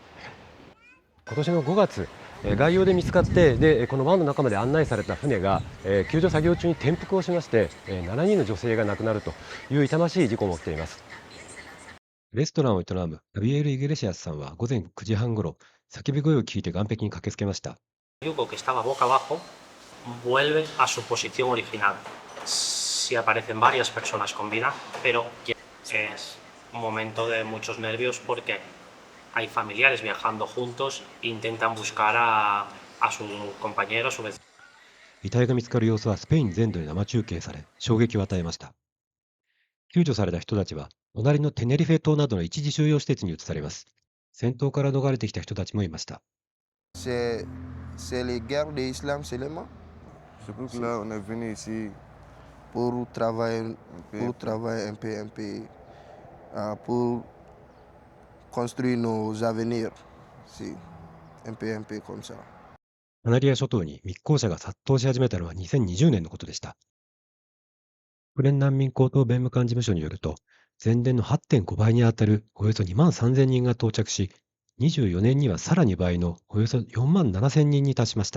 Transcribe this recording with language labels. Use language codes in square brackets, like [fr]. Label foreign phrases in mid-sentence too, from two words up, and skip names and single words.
[ja] 今年の5月、外洋で見つかって、この湾の中まで案内された船が、救助作業中に転覆をしまして、7人の女性が亡くなるという痛ましい事故も起きています。レストランを営むガビエル・イグレシアスさんは午前9時半ごろ、叫び声を聞いて岸壁に駆けつけました。 [es] yugo que estaba boca abajo vuelve a su posición original. Sí aparecen varias personas con vida, pero es un momento de muchos nervios porque hay familiares viajando juntos e intentan buscar a su compañero, a su vecino. [ja] 遺体が見つかる様子はスペイン全土で生中継され、衝撃を与えました。救助された人たちは、隣のテネリフェ島などの一時収容施設に移されます。戦闘から逃れてきた人たちもいました。 [fr] C'est les guerres de l'islam seulement. C'est pour que là on est venu ici pour travailler un peu, pour construire nos avenirs. Sí, un peu comme ça. [ja] カナリア諸島に密航者が殺到し始めたのは2020年のことでした。国連難民高等弁務官事務所によると、前年の 8.5 倍にあたるおよそ2万3000人が到着し、24年にはさらに倍のおよそ4万7000人に達しました。